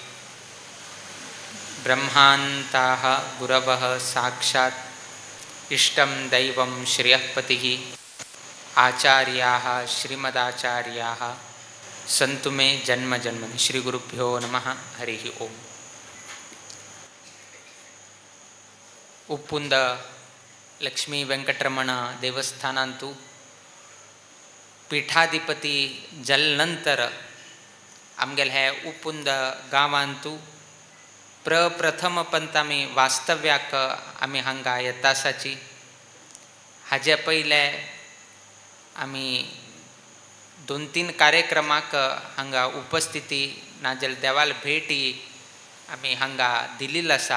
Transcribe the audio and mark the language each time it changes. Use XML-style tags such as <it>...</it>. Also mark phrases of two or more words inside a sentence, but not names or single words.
<sa>ब्रह्मान्ताः गुरवः साक्षात् इष्टं दैवं श्रियःपतिः आचार्याः श्रीमदाचार्याः सन्तु मे जन्म जन्मनि श्री गुरुभ्यो नमः हरिः ओम।</sa> <kok>उप्पुंद लक्ष्मी वेंकटरमण देवस्थानांतू पीठाधिपती जलनंतर आमगेल हे उप्पुंद गांवांतू प्रप्रथम पंत आमी वास्तव्याक आमी हांगा येतासाची हाजे पयले आमी 2-3 कार्यक्रमाक हांगा उपस्थिती नाजाल्यार देवाल भेटी आमी हांगा दिल्ली आसा।</kok>